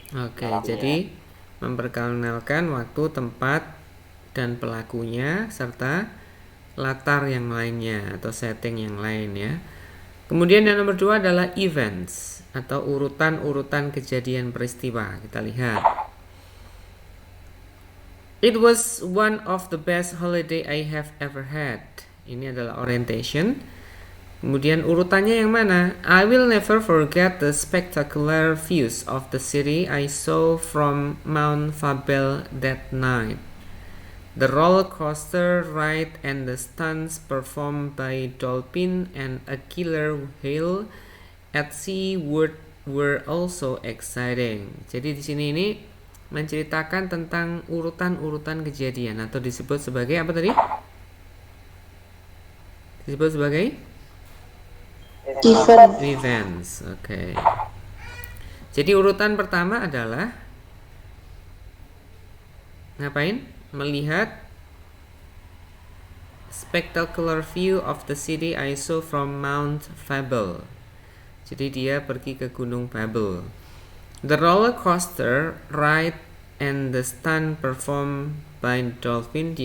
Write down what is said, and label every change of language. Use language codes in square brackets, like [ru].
[id] Oke, jadi memperkenalkan waktu, tempat, dan pelakunya serta latar yang lainnya atau setting yang lain ya. Kemudian yang nomor 2 adalah events atau urutan-urutan kejadian peristiwa. Kita lihat. [en] It was one of the best holiday I have ever had. [id] Ini adalah orientation. Kemudian urutannya yang mana? [en] I will never forget the spectacular views of the city I saw from Mount Faber that night. The roller coaster ride and the stunts performed by dolphin and a killer whale at sea were also exciting. [id] Jadi di sini ini menceritakan tentang urutan-urutan kejadian atau disebut sebagai apa tadi? Disebut sebagai events. Oke. Jadi urutan pertama adalah ngapain? Melihat [en] spectacular view of the city I saw from Mount Faber. [id] Jadi dia pergi ke Gunung Faber. [en] The roller coaster ride and the stunt performed by dolphin.